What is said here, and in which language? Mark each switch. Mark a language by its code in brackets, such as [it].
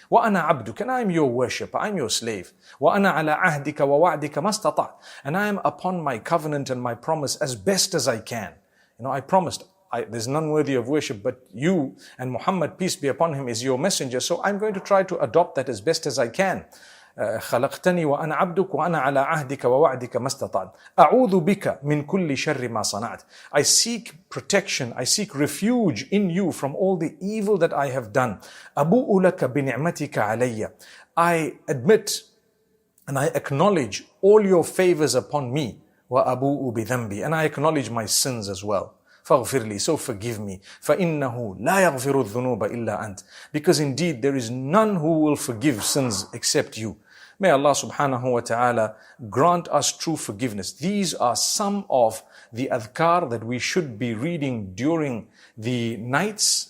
[ar] Wa ana abduk, [en] and I am your worshipper, I am your slave. [ar] Wa ana ala ahdika wa wa'dika mastata'. [en] And I am upon my covenant and my promise as best as I can. You know, I promised, there's none worthy of worship but you, and Muhammad, peace be upon him, is your messenger. So I'm going to try to adopt that as best as I can. [ar] خلقتني وأنا عبدك وأنا على عهدك ووعدك ما استطعت أعوذ بك من كل شر ما صنعت. [en] I seek protection, I seek refuge in you from all the evil that I have done. [ar] أبوء لك بنعمتك علي. [en] I admit and I acknowledge all your favors upon me. [ar] وأبوء بذنبي. [en] And I acknowledge my sins as well. [ar] فاغفر لي, [en] so forgive me. [ar] فإنه لا يغفر الذنوب إلا أنت. [en] Because indeed there is none who will forgive sins except you. May Allah subhanahu wa ta'ala grant us true forgiveness. These are some of the adhkar that we should be reading during the nights